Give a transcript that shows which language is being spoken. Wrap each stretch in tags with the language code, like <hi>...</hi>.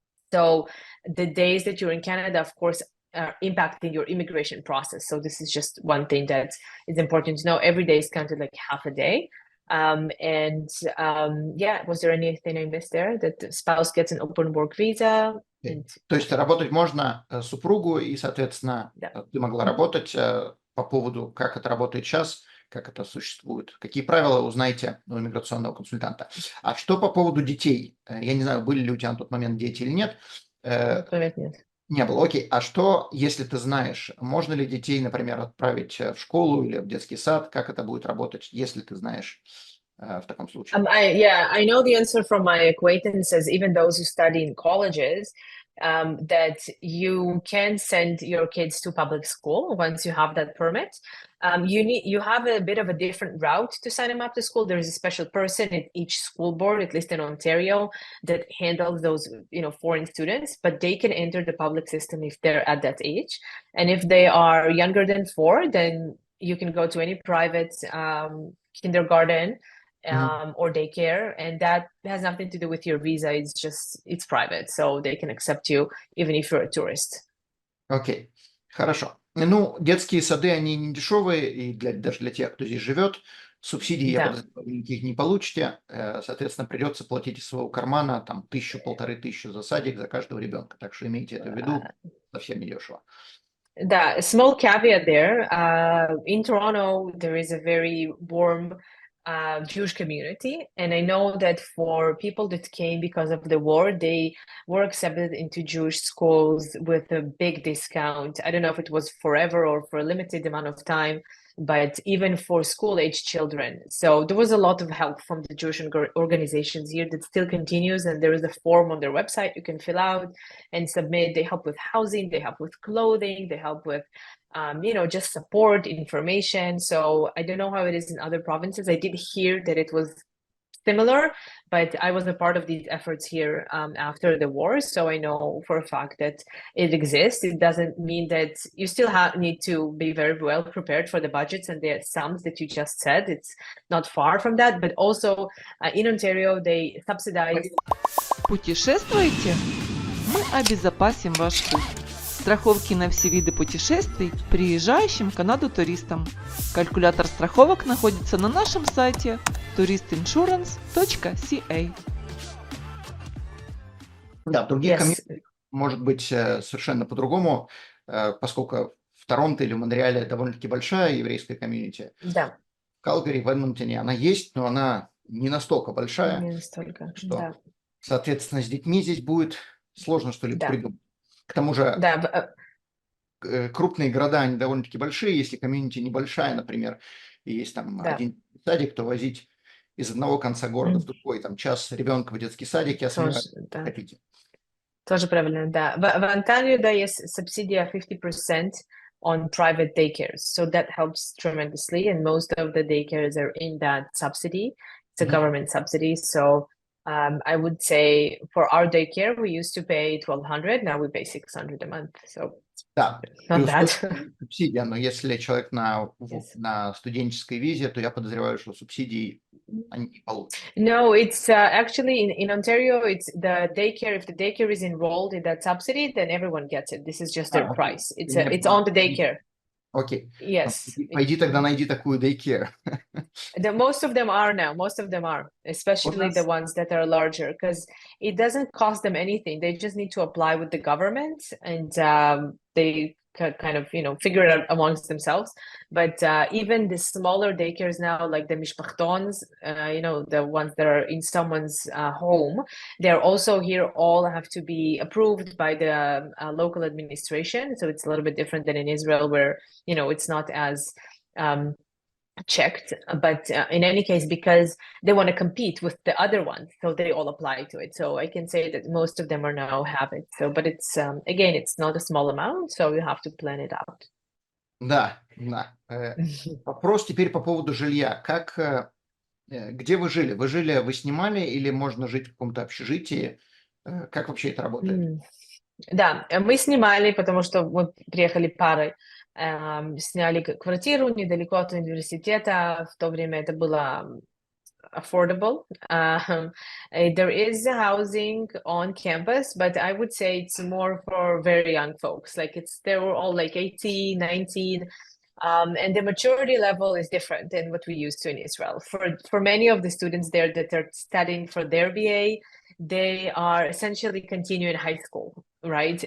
<en>So the days that you're in Canada, of course, are impacting your immigration process. So this is just one thing that is important to know. Every day is counted like half a day. Was there anything I missed there? That the spouse gets an open work visa?</en> <ru>То есть работать можно супругу, и, соответственно, ты могла работать по поводу, как это работает сейчас, как это существует. Какие правила узнаете у иммиграционного консультанта. А что по поводу детей? Я не знаю, были ли у тебя на тот момент дети или нет. Нет. Не было. Окей. А что, если ты знаешь, можно ли детей, например, отправить в школу или в детский сад? Как это будет работать, если ты знаешь в таком случае?</ru> <en>I know the answer from my acquaintances, even those who study in colleges, that you can send your kids to public school once you have that permit. You have a bit of a different route to sign them up to school. There is a special person at each school board, at least in Ontario, that handles those, foreign students, but they can enter the public system if they're at that age. And if they are younger than 4, then you can go to any private kindergarten or daycare, and that has nothing to do with your visa. It's private, so they can accept you even if you're a tourist.</en> <ru>Окей, хорошо. Ну, детские сады, они не дешевые, и даже для тех, кто здесь живет, субсидий, я Да. подозреваю, никаких не получите, соответственно, придется платить из своего кармана там 1000-1500 за садик за каждого ребенка, так что имейте это в виду, совсем не дешево.</ru> <en>A small caveat there. In Toronto, there is a very warm Jewish community, and I know that for people that came because of the war, they were accepted into Jewish schools with a big discount. I don't know if it was forever or for a limited amount of time, but even for school-age children. So there was a lot of help from the Jewish organizations here that still continues, and there is a form on their website you can fill out and submit. They help with housing, they help with clothing, they help with just support, information. So I don't know how it is in other provinces. I did hear that it was similar, but I was a part of these efforts here after the war, so I know for a fact that it exists. It doesn't mean that you still need to be very well prepared for the budgets and the sums that you just said. It's not far from that, but also in Ontario, they subsidize.</en> <ru>Путешествуете? Мы обезопасим ваш путь. Страховки на все виды путешествий приезжающим в Канаду туристам. Калькулятор страховок находится на нашем сайте touristinsurance.ca. Да, в других комьюнити может быть совершенно по-другому, поскольку в Торонто или в Монреале довольно-таки большая еврейская комьюнити. Да. В Калгари, в Эдмонтоне она есть, но она не настолько большая. Не настолько, что, да. соответственно, с детьми здесь будет сложно что-либо Да. придумать. К тому же Да. крупные города, они довольно-таки большие. Если комьюнити небольшая, например, и есть там один садик, то возить из одного конца города в другой, там час ребенка в детский садик, я сомневаюсь, хотите. Тоже правильно, да. В Онтарио, да, есть субсидия 50%</ru> <en>on private daycares. So that helps tremendously. And most of the daycares are in that subsidy. It's a government subsidy. So I would say for our daycare, we used to pay $1,200. Now we pay $600 a month. So</en> <ru>да,</ru> <en>not bad.</en> <ru>Субсидия, но если человек на студенческой визе, то я подозреваю, что субсидии они не получат.</ru> <en>No, it's actually in Ontario, it's the daycare. If the daycare is enrolled in that subsidy, then everyone gets it. This is just their price. It's on the daycare.</en> <ru>Окей.</ru> <en>Yes.</en> <ru>Пойди тогда найди такую daycare.</ru> <en>Most of them are now. Most of them are, especially the ones that are larger, because it doesn't cost them anything. They just need to apply with the government, and they kind of figure it out amongst themselves. But even the smaller daycares now, like the mishpachtons, the ones that are in someone's home, they're also here. All have to be approved by the local administration. So it's a little bit different than in Israel, where it's not as checked, but in any case, because they want to compete with the other ones, so they all apply to it. So I can say that most of them are now have it. So, but it's again, it's not a small amount, so you have to plan it out.</en> <ru>Да. Вопрос теперь по поводу жилья. Где вы жили? Вы снимали или можно жить в каком-то общежитии? Как вообще это работает? Да, мы снимали, потому что мы приехали парой. Сняли квартиру недалеко от университета. В то время это было affordable.</ru> <en>There is housing on campus, but I would say it's more for very young folks. They were all like 18, 19. And the maturity level is different than what we used to in Israel. For many of the students there that are studying for their BA, they are essentially continuing high school, right?</en>